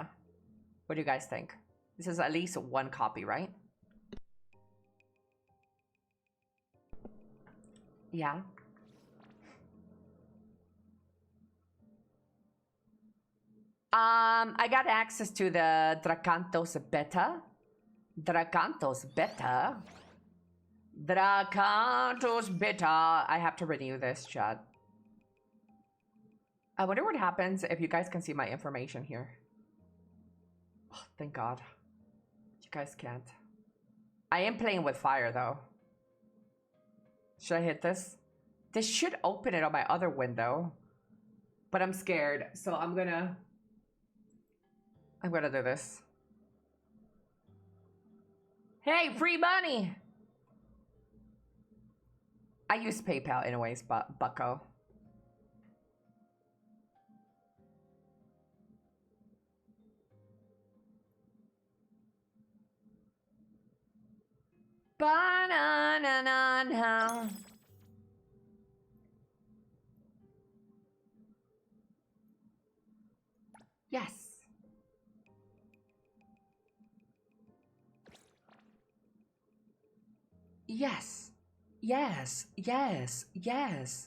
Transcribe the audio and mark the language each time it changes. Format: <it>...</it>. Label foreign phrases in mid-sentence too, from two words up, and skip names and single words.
<en>What do you guys think? This is at least 1 copy, right? Yeah. I got access to the Dracantos beta. Dracantos beta. Dracantos beta. I have to renew this, chat. I wonder what happens if you guys can see my information here. Oh, thank God. You guys can't. I am playing with fire, though. Should I hit this? This should open it on my other window. But I'm scared, so I'm gonna do this. Hey, free money! I use PayPal anyways, but bucko. Ba-na-na-na-na. Yes. Yes. Yes. Yes. Yes.</en>